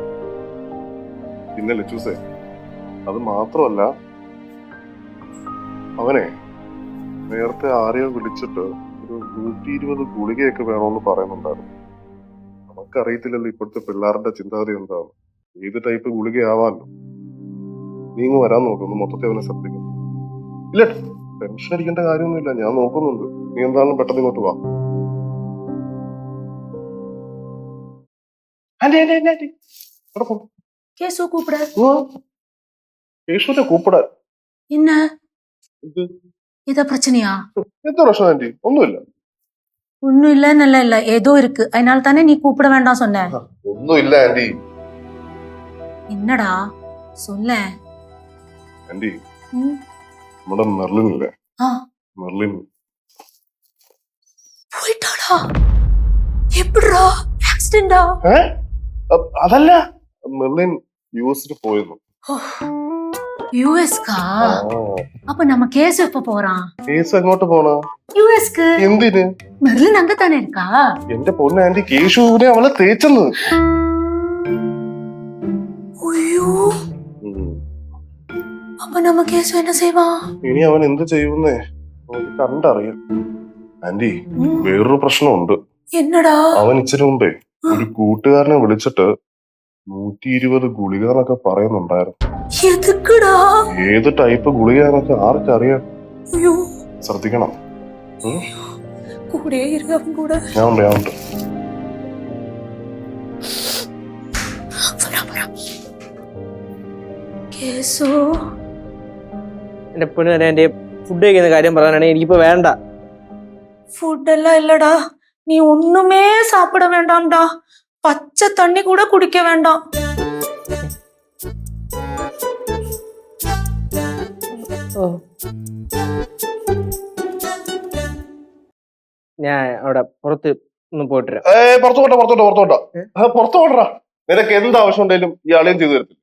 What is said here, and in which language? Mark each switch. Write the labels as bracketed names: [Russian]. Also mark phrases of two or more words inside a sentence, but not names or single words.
[Malayalam] പിന്നെ ലച്ചൂസേ, അത് മാത്രമല്ല, അവനെ നേരത്തെ ആരെയോ വിളിച്ചിട്ട് ഒരു 120 ഗുളികയൊക്കെ വേണമെന്ന് പറയുന്നുണ്ടായിരുന്നു. നമുക്കറിയത്തില്ലല്ലോ ഇപ്പോഴത്തെ പിള്ളേരുടെ ചിന്താഗതി എന്താണ്, ഏത് ടൈപ്പ് ഗുളികയാവാമല്ലോ. നീ ഇങ്ങ് വരാൻ നോക്കുന്നു, മൊത്തത്തിൽ അവനെ ശ്രദ്ധിക്കും. ഇല്ല, ടെൻഷൻ അടിക്കേണ്ട കാര്യമൊന്നുമില്ല, ഞാൻ നോക്കുന്നുണ്ട്. നീ എന്താണെങ്കിലും പെട്ടെന്ന് ഇങ്ങോട്ട് വാ. [Tamil] கேசு கூப்பிட [Malayalam] യേശുവിനെ കൂപ്പിടാൻ [Tamil] என்ன [Malayalam] ഇത് [Tamil] ஏதோ பிரச்சனையா? [Malayalam] എന്താ പ്രശ്നം ആന്റി? ഒന്നുമില്ല. [Tamil] ஒன்னும் இல்ல, நல்லா இல்ல, ஏதோ இருக்கு. அதனால தானே நீ கூப்பிட வேண்டாம் சொன்ன. [Malayalam] ഒന്നുമില്ല ആന്റി. [Tamil] என்னடா சொல்ல. [Malayalam] ആന്റി, നമ്മുടെ മെർലിൻ ഇല്ലേ, [Tamil] ஆ, [Malayalam] മെർലിൻ [Tamil] போயிட்டாடா? எப்படிடா? ஆக்சிடென்டா? [Malayalam] അതല്ല, മെർലിൻ US പോയിരുന്നു. [Tamil] யுஎஸ்கா? அப்ப நம்ம கேஸ் எப்ப போறான்? [Malayalam] കേസ് എങ്ങോട്ട് പോണ? [Tamil] யுஎஸ்க்கு. [Malayalam] എന്തിന്? [Tamil] மெர்லின் அங்க தானே இருக்கா? [Malayalam] എന്റെ പൊന്ന ആന്റി, കേശുവിനെ അവളെ തേച്ചെന്ന്. [Tamil] ஐயோ, அப்ப நம்ம கேஸ் என்ன செய்வான்? [Malayalam] ഇനി അവൻ എന്ത് ചെയ്യുന്നേ നമുക്ക് കണ്ടറിയാം. ആന്റി, വേറൊരു പ്രശ്നമുണ്ട്. [Tamil] என்னடா? [Malayalam] അവൻ ഇച്ചിരി മുമ്പേ ഒരു കൂട്ടുകാരനെ വിളിച്ചിട്ട് 120 ഗുളിക എന്നൊക്കെ പറയുന്നുണ്ടായിരുന്നു. [Tamil] எதுக்குடா? [Malayalam] ഏത് ടൈപ്പ് ഗുളികയാന്നൊക്കെ ആർക്കറിയാം? [Tamil] ஐயோ, [Malayalam] ശ്രദ്ധിക്കണം. [Tamil] கூடயே இரு அவன் கூட. [Malayalam] ഞാനുണ്ട്. [Tamil] கேசு, [Malayalam] എന്റെ പൊന്നു തന്നെ എന്റെ ഫുഡ് കഴിക്കുന്ന കാര്യം പറയാനാണെങ്കിൽ എനിക്കിപ്പോ വേണ്ട. [Tamil] ஃபுட் எல்லாம் இல்லடா, நீ ஒண்ணுமே சாப்பிட வேண்டாம்டா, பச்சை தண்ணி கூட குடிக்க வேண்டாம். [Malayalam] ഞാൻ അവിടെ പുറത്ത് ഒന്ന് പോയിട്ട് വരാം. പുറത്തു പോട്ടാ. നിനക്ക് എന്ത് ആവശ്യം ഉണ്ടെങ്കിലും ഈ അളിയും ചെയ്തു തരത്തില്ല.